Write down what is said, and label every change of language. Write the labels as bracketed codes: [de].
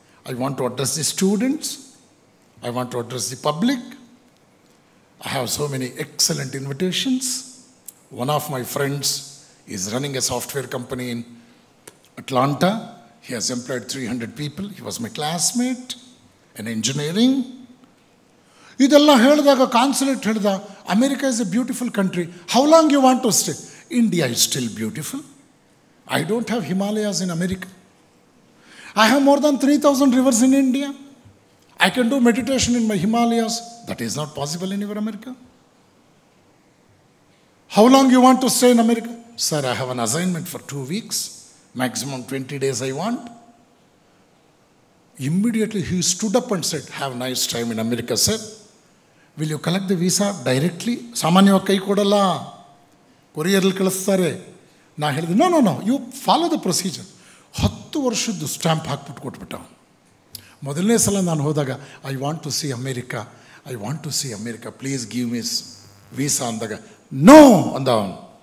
[en] I want to address the students. I want to address the public. I have so many excellent invitations. One of my friends is running a software company in Atlanta. He has employed 300 people. He was my classmate in engineering. [kn] ಇದೆಲ್ಲ ಹೇಳಿದಾಗ consulate ಹೇಳಿದ, [en] America is a beautiful country. How long you want to stay? India is still beautiful. I don't have Himalayas in America. I have more than 3000 rivers in India. I can do meditation in my Himalayas. That is not possible in your America. How long you want to stay in America? Sir, I have an assignment for 2 weeks. Maximum 20 days I want. Immediately he stood up and said, have a nice time in America, sir. Will you collect the visa directly? [kn] ಸಾಮಾನ್ಯವಾಗಿ ಕೈ ಕೊಡಲ್ಲ, ಕೊರಿಯರಲ್ಲಿ ಕಳಿಸ್ತಾರೆ. ನಾ ಹೇಳಿದೆ, [en] No you follow the procedure. [kn] 10 ವರ್ಷದ್ದು stamp ಹಾಕ್ಬಿಟ್ಟು ಕೊಟ್ಬಿಟ್ಟ. ಮೊದಲನೇ ಸಲ ನಾನು ಹೋದಾಗ, [en] I want to see America, I want to see America, please give me visa [kn] ಅಂದಾಗ, ನೋ ಅಂದ ಅವನು.